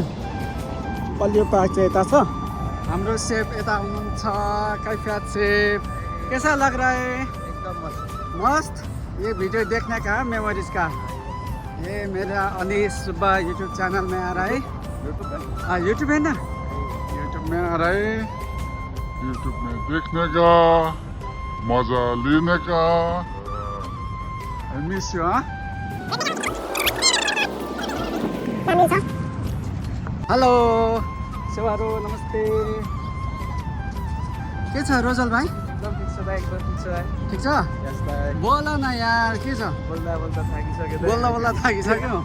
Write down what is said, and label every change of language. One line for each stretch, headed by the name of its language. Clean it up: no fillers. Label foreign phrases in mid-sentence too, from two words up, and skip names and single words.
Nepali: बलिउड पार्क चाहिँ यता छ। हाम्रो सेफ यता हुनुहुन्छ कैफियत सेफ।
Hindi: कैसा लग रहा है? एकदम मस्त। ये वीडियो देखने का मेमोरीज का। ये मेरा अनीश सुब्बा यूट्यूब चैनल में आ रहा है। यूट्यूब है ना? यूट्यूब में आ रहा है। यूट्यूब में देखने का मजा लेने का।
English: I miss you. हेलो सेवारो नमस्ते।
Nepali: के छ रोजल भाइ? ठिक छ। बोल न यार के छ? बोल्दा थाकिसक्यो।